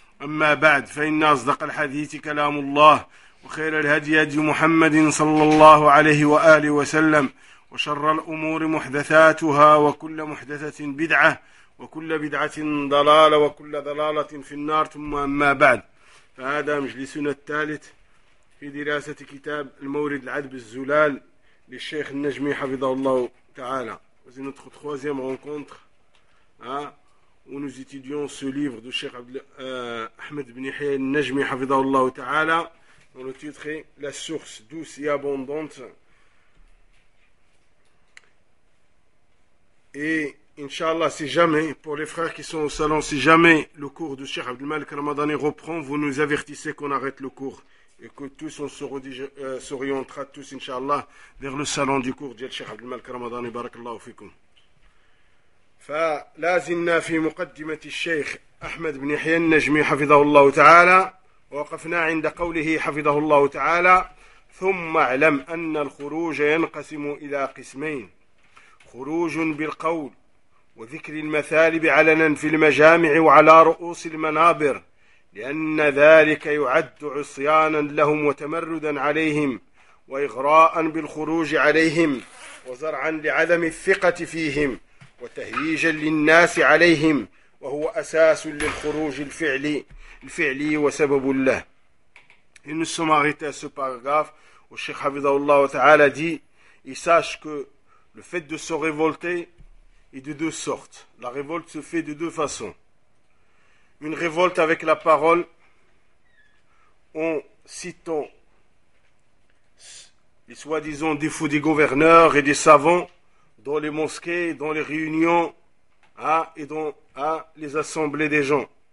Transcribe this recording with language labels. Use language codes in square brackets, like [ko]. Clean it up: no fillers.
[ar] أما بعد، فإن أصدق الحديث كلام الله، وخير الهدي هدي محمد صلى الله عليه وآله وسلم، وشر الأمور محدثاتها، وكل محدثة بدعة، وكل بدعة ضلالة، وكل ضلالة في النار. ثم أما بعد، فهذا مجلسنا الثالث في دراسة كتاب المورد العذب الزلال للشيخ النجمي حفظه الله تعالى. [fr] وزندخل ثوازيام رونكونتر où nous étudions ce livre de Cheikh Ahmed ibn Yahya al-Najmi, hafidhahullah ta'ala, dont le titre est « La source douce et abondante ». Et, Inch'Allah, si jamais, pour les frères qui sont au salon, si jamais le cours de Cheikh Abdel Malik Ramadani reprend, vous nous avertissez qu'on arrête le cours et que tous on s'orientera tous, Inch'Allah, vers le salon du cours de Cheikh Abdel Malik Ramadani. [ar] Barakallahu fikoum. فلازلنا في مقدمة الشيخ أحمد بن يحيى النجمي حفظه الله تعالى، ووقفنا عند قوله حفظه الله تعالى: ثم اعلم أن الخروج ينقسم إلى قسمين: خروج بالقول وذكر المثالب علنا في المجامع وعلى رؤوس المنابر، لأن ذلك يعد عصيانا لهم وتمردا عليهم وإغراء بالخروج عليهم وزرعا لعدم الثقة فيهم وتهيجا للناس عليهم، وهو أساس للخروج الفعلي وسبب له. [fr] Il nous sommarite à ce paragraphe où le Cheikh Hafidhahou Allah Ta'ala dit: il sache que le fait de se révolter est de deux sortes. La révolte se fait de deux façons. Une révolte avec la parole, en citant les soi-disant défauts des gouverneurs et des savants dans les mosquées, dans les réunions et dans les assemblées des gens.